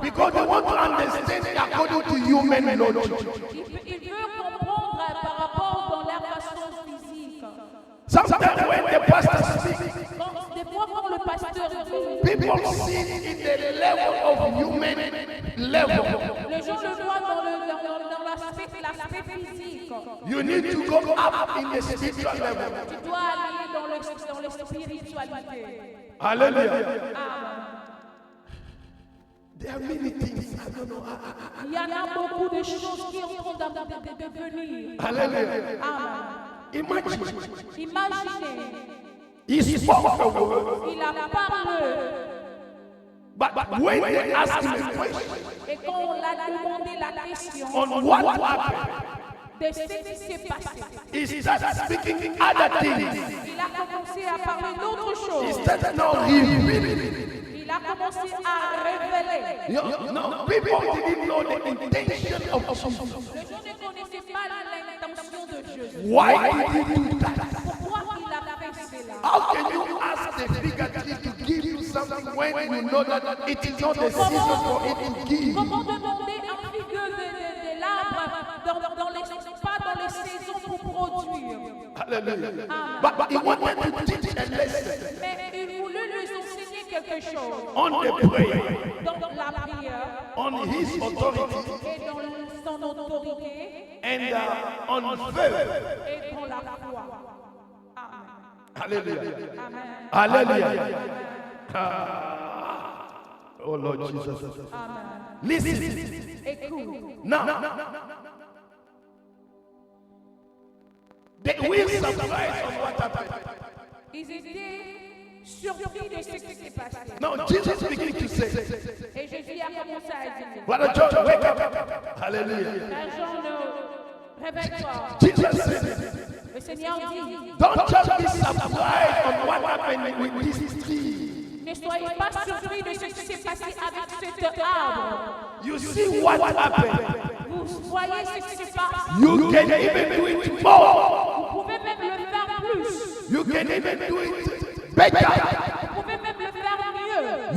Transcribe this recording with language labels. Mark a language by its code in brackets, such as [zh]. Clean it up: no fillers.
[en] because they want to understand according to human logic. [fr] Il veut comprendre par rapport dans leur façon physique. [en] Sometimes when the pastor speaks, [fr] Des fois quand le pasteur dit, [en] people see in the level of human level. [fr] les gens le voient dans l'aspect physique. [en] You need to go up in the spiritual level. [fr] Tu dois aller dans la spiritualité. Hallelujah. Amen. [en] There are many things. I don't know. [fr] Il y en a beaucoup de choses qui sont en train de venir. Hallelujah. Amen. [en] Imagine. [fr] Imaginez, [en] He spoke a word. [fr] il a parlé. [en] But when they ask him a question [fr] Et quand on l'a demandé la question [en] on what happened, [fr] de ce qui s'est passé, [en] he started speaking other things. [fr] il a commencé à parler d'autres [en] He [fr] choses. [en] started now revealing. [fr] Il a commencé à révéler. [en] No, people didn't know the intention of Jesus. [fr] Les gens ne connaissaient pas l'intention de Jésus. [en] Why did he do that? [fr] Pourquoi il a fait cela? [en] How can you ask the bigger tree to give you something when you know that it is not the season for it to give? [fr] Comment demander un figure de l'arbre pas dans les saisons pour produire? Hallelujah. [en] But he wanted to teach a lesson [fr] Mais il voulait leur enseigner quelque chose [en] on the prayer, [fr] dans la prière [en] on his authority, [fr] et dans son autorité [en] and on faith. [fr] et dans la foi. Amen. Hallelujah. Amen. Hallelujah. Oh Lord Jesus. Amen. [en] Listen. [fr] Écoute. [en] Now, they will surprise on what happened. [fr] Ils étaient surpris de ce qui s'est passé. [en] Now, Jesus began to say, [fr] Et Jésus a commencé à dire, [en] Brother John, wake up. Hallelujah. [fr] Frère Jean, réveille-toi. [en] Jesus said, [fr] Le Seigneur dit, [en] don't just be surprised on what happened with this tree. [fr] ne soyez pas surpris de ce qui s'est passé avec cet arbre. [en] You see what happened. [fr] Vous voyez ce qui se passe. [en] You can even do it more. [fr] Vous pouvez même le faire plus. [en] You can even do it better. [fr] Vous pouvez même le faire mieux.